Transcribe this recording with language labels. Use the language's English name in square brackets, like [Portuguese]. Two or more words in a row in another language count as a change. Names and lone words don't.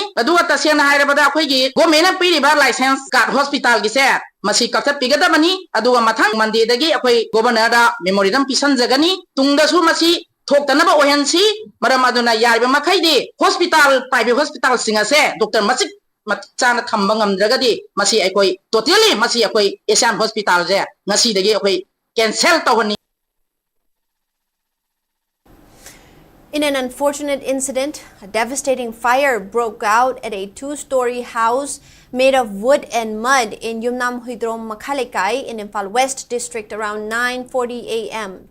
[Manipuri] aduga tasena hairabada akhoi government piriba [English] license card [Manipuri] hospital gi se masi kakhat pigadabani aduga mathang mande dagi akhoi governor da memorandum pisanjagani tungdasu masi thoktanaba ohensi maram aduna yariba makhaidi hospital [English] private hospital [Manipuri] singa se doctor masik chana thamba ngamdragadi masi akhoi totally masi akhoi Asian hospital je ngasi dagi akhoi cancel tawani. [English] In an unfortunate incident, a devastating fire broke out at a two-story house made of wood and mud in Yumnam Huidrom Makhalekai in Imphal West District around 9:40 a.m.